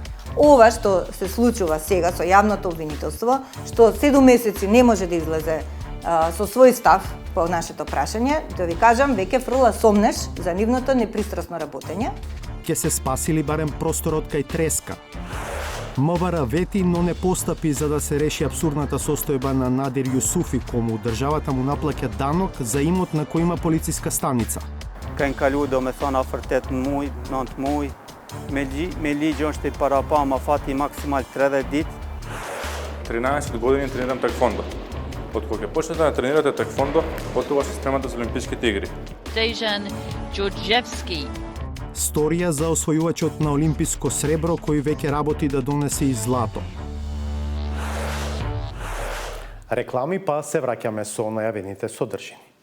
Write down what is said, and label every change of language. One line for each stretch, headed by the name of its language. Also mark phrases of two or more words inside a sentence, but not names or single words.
Macedonian: Ова што се случува сега со јавното обвинителство, што 7 месеци не може да излезе со свој став по нашето прашање, да ви кажам, веќе фрла сомнеш за нивното непристрасно работење. Ке се спасили барем просторот кај Треска. МВР вети, но не постапи за да се реши абсурдната состојба на Надир Јусуфи, кому државата му наплаќа данок за имот на кој има полициска станица.
Albanian: Kanë kalu do me thonë afër 8 muaj, 9 muaj, me ligjë është i parapa ma fati maksimal 30 ditë.
Macedonian: 13 години тренирам таеквондо. Од кога ќе почнете да тренирате таеквондо, потоа се спремате за Олимписките игри. Dejan Đorđevski. Сторија за освојувачот на олимписко сребро кој веќе работи да донесе и злато. Реклами, па се враќаме со најавените содржини.